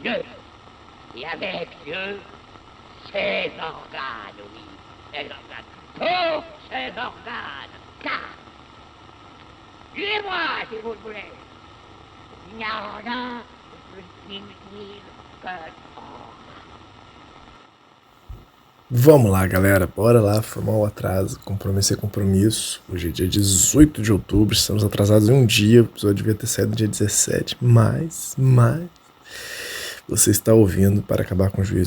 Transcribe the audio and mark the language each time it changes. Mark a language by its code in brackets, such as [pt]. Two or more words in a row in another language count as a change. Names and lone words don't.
[fr] Dieu, et avec Dieu, ses organes, oui, ses organes, tous ses organes, car, tuez-moi si vous le voulez, il n'y a rien de plus inutile que [pt] Vamos lá, galera, bora lá, foi mal o atraso, compromisso é compromisso. Hoje é dia 18 de outubro, estamos atrasados em um dia, o episódio devia ter saído no dia 17, mas você está ouvindo para acabar com o juízo.